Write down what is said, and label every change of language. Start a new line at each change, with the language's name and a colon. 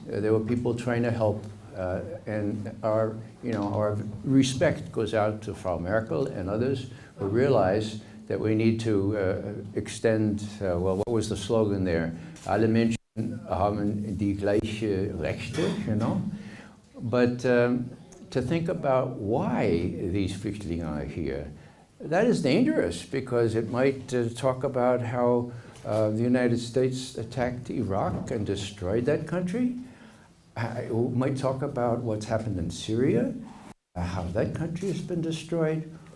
English: There were people trying to help, and our respect goes out to Frau Merkel and others who realize that we need to extend, well, what was the slogan there?
German: Alle Menschen haben die gleiche Rechte,
English: you know? But to think about why these Flüchtlinge are here, that is dangerous, because it might talk about how the United States attacked Iraq and destroyed that country. It might talk about what's happened in Syria, how that country has been destroyed.